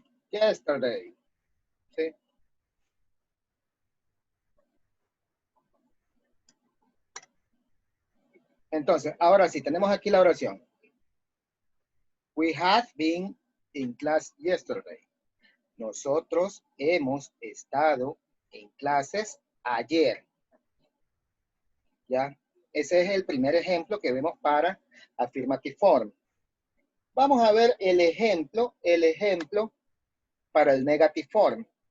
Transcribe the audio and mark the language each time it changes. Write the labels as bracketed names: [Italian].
[English] Yesterday. ¿Sí? [Spanish] Entonces, ahora sí, tenemos aquí la oración. [English] We have been in class yesterday. [Spanish] Nosotros hemos estado en clases ayer. ¿Ya? Ese es el primer ejemplo que vemos para affirmative form. Vamos a ver el ejemplo para el negative form.